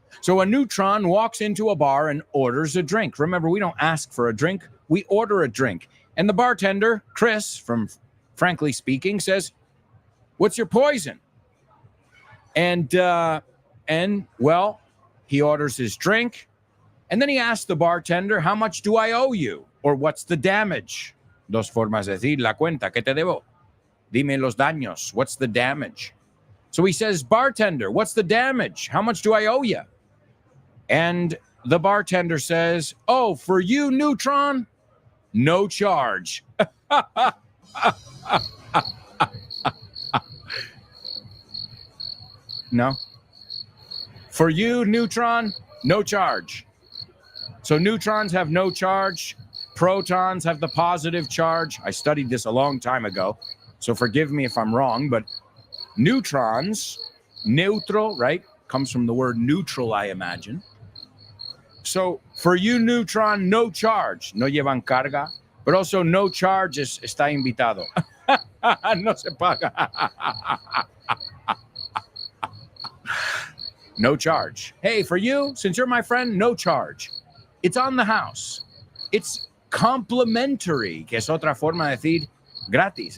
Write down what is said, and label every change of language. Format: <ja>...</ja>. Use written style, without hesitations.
<en>So a neutron walks into a bar and orders a drink. Remember, we don't ask for a drink. We order a drink. And the bartender, Chris, from Frankly Speaking, says, what's your poison? And well, he orders his drink, and then he asks the bartender, how much do I owe you? Or what's the damage?</en> <es>Dos formas de decir la cuenta, ¿qué te debo? Dime los daños.</es> <en>What's the damage? So he says, bartender, what's the damage? How much do I owe you? And the bartender says, oh, for you, Neutron, no charge. No. For you, Neutron, no charge. So neutrons have no charge. Protons have the positive charge. I studied this a long time ago, so forgive me if I'm wrong, but neutrons, neutral, right, comes from the word neutral, I imagine. So for you, neutron, no charge.</en> <es>No llevan carga. But also</es> <en>no charge</en> <es>es está invitado. No se paga.</es> <en>No charge. Hey, for you, since you're my friend, no charge. It's on the house. It's complimentary,</en> <es>que es otra forma de decir gratis.</es>